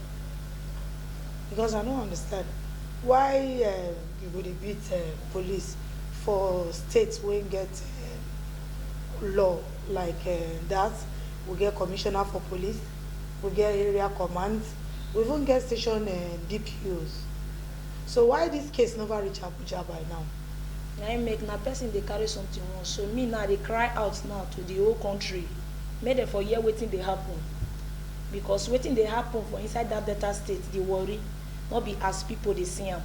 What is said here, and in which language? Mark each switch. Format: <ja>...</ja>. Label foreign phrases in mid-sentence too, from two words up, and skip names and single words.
<pcm>Because I don't understand why you would beat police for states when get law like that. We get commissioner for police, we get area commands, we even get station DPOs. So why this case never reach Abuja by now? Na im make na person dey carry something once, so me now dey cry out now to the whole country make dem for hear wetin dey happen, because wetin dey happen for inside that Delta state dey worry, no be as people dey see am.</pcm>